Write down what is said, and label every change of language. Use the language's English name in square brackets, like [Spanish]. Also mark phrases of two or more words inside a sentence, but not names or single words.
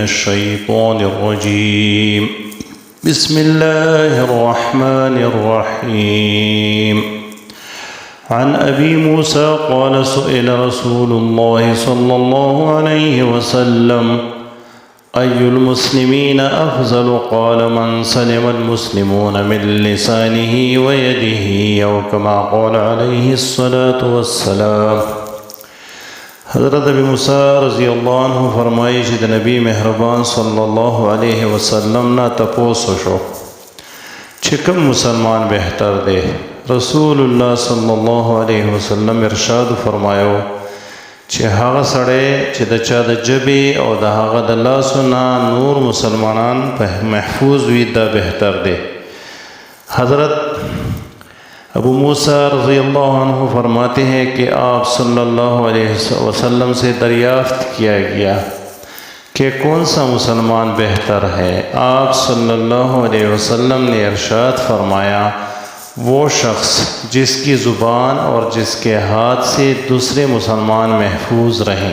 [Arabic] الشيطان الرجيم بسم الله الرحمن الرحيم عن أبي موسى قال سئل رسول الله صلى الله عليه وسلم أي المسلمين أفضل قال من سلم المسلمون من لسانه ويده أو كما قال عليه الصلاة والسلام۔ [Pashto] حضرت ابی موسیٰ [Arabic] رضی اللہ عنہ [Pashto] فرمائی کہ نبی مہربان [Arabic] صلی اللہ علیہ وسلم [Pashto] نا تپوسو شو چکم مسلمان بہتر دے۔ رسول اللہ [Arabic] صلی اللہ علیہ وسلم [Pashto] ارشاد فرمایو چې هغه سړی چې د چا د ژبې او د هغه د لاسو نه نور مسلمانان په محفوظ وي دا بهتر دی۔ [Urdu] حضرت ابو موسیٰ [Arabic] رضی اللہ عنہ [Urdu] فرماتے ہیں کہ آپ [Arabic] صلی اللہ علیہ وسلم [Urdu] سے دریافت کیا گیا کہ کون سا مسلمان بہتر ہے۔ آپ [Arabic] صلی اللہ علیہ وسلم [Urdu] نے ارشاد فرمایا وہ شخص جس کی زبان اور جس کے ہاتھ سے دوسرے مسلمان محفوظ رہیں۔